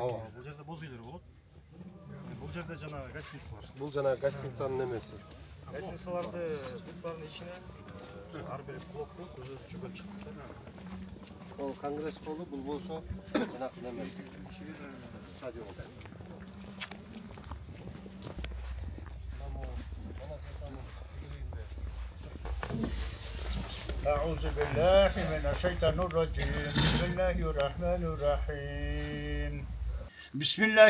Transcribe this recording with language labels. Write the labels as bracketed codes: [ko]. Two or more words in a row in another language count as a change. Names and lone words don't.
[ky] Бул жерде боз үйлөр болот. Бул жерде жана гостиница бар. Бул жана гостиницанын немеси. Гостиницаларды баарын ичине ар бир блокту өзүнчө бөлүп чыкты. Ол конгресс холу, бул болсо жана немеси. Стадион. [ar] أعوذ بالله من الشيطان الرجيم بسم الله الرحمن الرحيم بسم الله